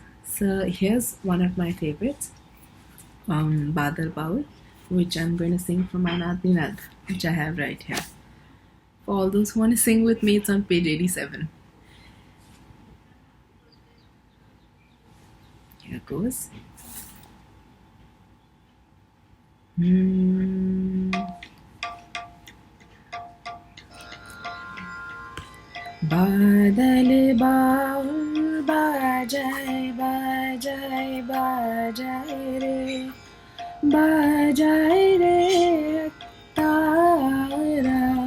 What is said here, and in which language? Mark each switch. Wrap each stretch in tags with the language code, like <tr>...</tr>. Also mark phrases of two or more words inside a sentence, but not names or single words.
<en>So here's one of my favorites, Badal Baul, which I'm going to sing from my Naad Binad, which I have right here. For all those who want to sing with me, it's on page 87. Here goes.</en> <bn>বাদল বাউল বাজায় বাজায় বাজায় রে, বাজায় রে তারা,</bn>